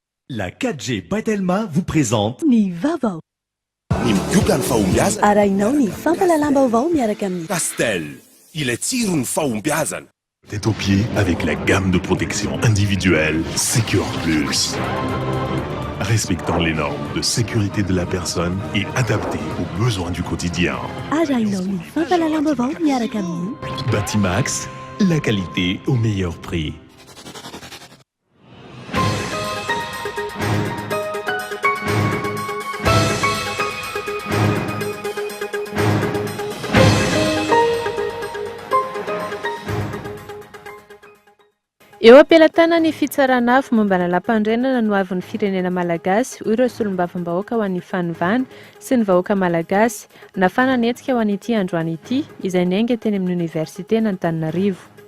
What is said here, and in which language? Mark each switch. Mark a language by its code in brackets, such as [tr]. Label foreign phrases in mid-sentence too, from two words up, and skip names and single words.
[fr] La 4G By Telma vous présente [mg] Ny Vaovao. Ny mioka ny fahombiazana. Arahinao ny fampalalam-baovao miaraka amin'ny Castel, ilay tsiro ny fahombiazana. [fr] Tête aux pieds avec la gamme de protection individuelle Secure Plus. Respectant les normes de sécurité de la personne et adapté aux besoins du quotidien. [mg] Arahinao ny fampalalam-baovao miaraka amin'ny Batimax, [fr] la qualité au meilleur prix. [mg] Eo ampelatana ny fitsaran'afo mombana lampan-drenana no avy ny firenena malagasy hoy ireo solombavambahoaka ho an'ny fanovana sy ny vahoaka malagasy nafana netsika ho an'ity androany ity izay niainga teny amin'ny oniversité n'Antananarivo.